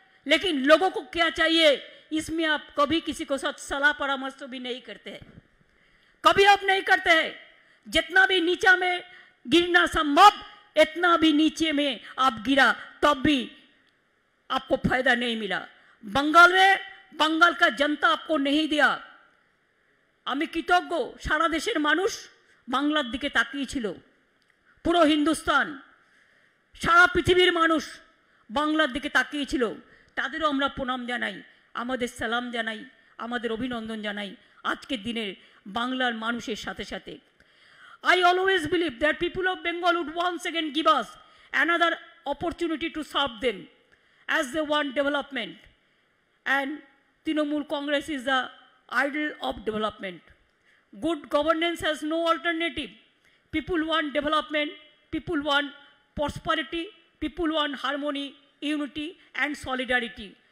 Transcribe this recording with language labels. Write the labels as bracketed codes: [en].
[hi] लेकिन लोगों को क्या चाहिए, इसमें आप कभी किसी को साथ सलाह परामर्श तो भी नहीं करते हैं, कभी आप नहीं करते हैं। जितना भी नीचा में गिरना संभव, इतना भी नीचे में आप गिरा, तब भी आपको फायदा नहीं मिला। बंगाल में बंगाल का जनता आपको नहीं दिया। [bn] আমি কৃতজ্ঞ সারা দেশের মানুষ বাংলার দিকে তাকিয়েছিল, পুরো হিন্দুস্তান সারা পৃথিবীর মানুষ বাংলার দিকে তাকিয়েছিল, তাদেরও আমরা প্রণাম জানাই, আমাদের সালাম জানাই, আমাদের অভিনন্দন জানাই আজকের দিনের বাংলার মানুষের সাথে সাথে। [en] I always believe that people of Bengal would once again give us another opportunity to serve them as they want development, and Trinamool Congress is the idol of development. Good governance has no alternative. People want development, people want prosperity, people want harmony, unity and solidarity.